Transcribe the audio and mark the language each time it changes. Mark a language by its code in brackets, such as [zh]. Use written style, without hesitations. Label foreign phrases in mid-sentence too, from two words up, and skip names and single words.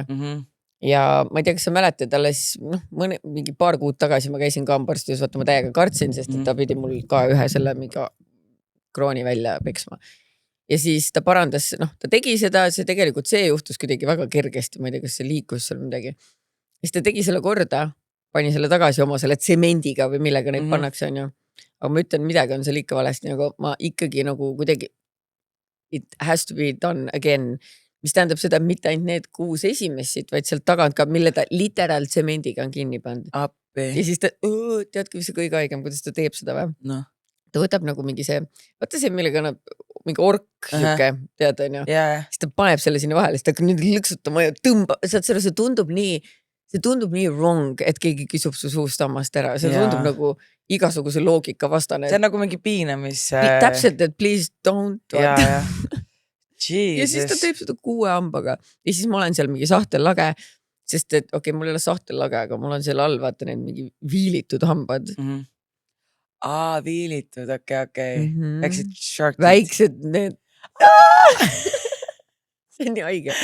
[et] Ja ma ei tea, kas sa mäletad, alles mingi paar kuud tagasi ma käisin ka hambaarsti, vaata ma täiega kartsin, sest ta pidi mul ka ühe selle mingi krooni välja peksma. Ja siis ta parandas, ta tegi seda, tegelikult see juhtus kuidagi väga kergesti, ma ei tea, kas see liikus seal midagi. Siis ta tegi selle korda, pani selle tagasi oma selle tsemendiga või millega neid pannakse, on ju. Aga ma ütlen, midagi on seal ikka valesti, nagu ma ikkagi nagu kuidagi [en] it has to be done again. [et] Mis tähendab seda, mitte ainult need 6 esimesed, vaid sealt tagant ka, mille ta literal tsemendiga on kinni pandud. Appi. Ja siis ta, teadki, mis see kõige haigem, kuidas ta teeb seda või? No. Ta võtab nagu mingi see, vaata see, millega annab mingi ork, siuke, tead, on ju. Yeah. Siis ta paneb selle sinna vahele, siis ta hakkab nüüd lõksutama ja tõmbab, see tundub nii wrong, et keegi kisub su suust hammast ära. See tundub nagu igasuguse loogika vastane. See on nagu mingi piinamis... Täpselt, et [en] please don't. [et] Ja ja siis ta teeb seda 6 hambaga. Ja siis ma olen seal mingi sahtellage, sest et okei, mul ei ole sahtellage, aga mul on seal all, vaata need mingi viilitud hambad. Viilitud, okei. Väiksed sharkid. Väiksed need. See on nii haige.